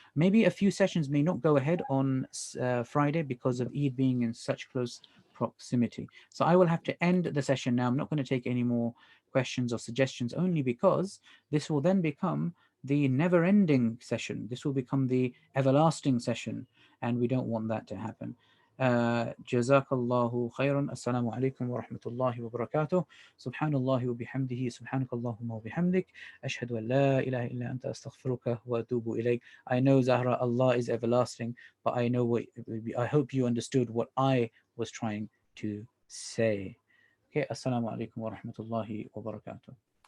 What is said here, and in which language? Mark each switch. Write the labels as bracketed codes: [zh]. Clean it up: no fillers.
[en] Maybe a few sessions may not go ahead on Friday because of Eid being in such close proximity. So I will have to end the session now. I'm not going to take any more questions or suggestions, only because this will then become the never-ending session. This will become the everlasting session, and we don't want that to happen. [ar] جزاك الله خيرا. السلام عليكم ورحمة الله وبركاته. سبحان الله وبحمده سبحانك اللهم وبحمدك أشهد أن لا إله إلا أنت أستغفرك وأتوب إليك. [en] I know, Zahra, Allah is everlasting, but I hope you understood what I was trying to say. Okay, [ar] assalamu alaikum wa rahmatullahi wa barakatuh.